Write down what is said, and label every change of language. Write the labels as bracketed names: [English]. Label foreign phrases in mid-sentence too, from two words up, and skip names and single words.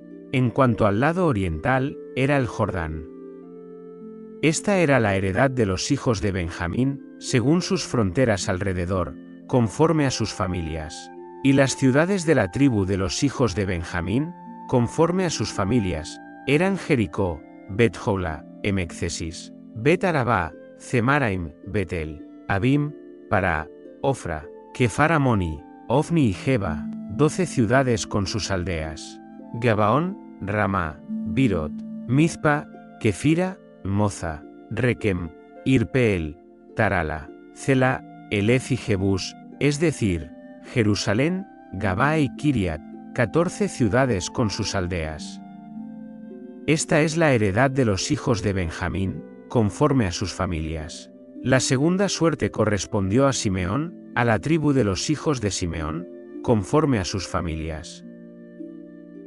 [Spanish] En cuanto al lado oriental, era el Jordán. Esta era la heredad de los hijos de Benjamín, según sus fronteras alrededor, conforme a sus familias. Y las ciudades de la tribu de los hijos de Benjamín, conforme a sus familias, eran Jericó, Bet-Jola, Emeccesis, Bet-Arabá, Zemaraim, Betel, Abim, Pará, Ofra, Kefaramoni, Ofni y Geba, 12 ciudades con sus aldeas. Gabaón, Ramá, Birot, Mizpa, Kefira, Moza, Rekem, Irpeel, Tarala, Cela, Elef y Jebús, es decir, Jerusalén, Gabá y Kiriat, 14 ciudades con sus aldeas. Esta es la heredad de los hijos de Benjamín, conforme a sus familias. La segunda suerte correspondió a Simeón, a la tribu de los hijos de Simeón, conforme a sus familias.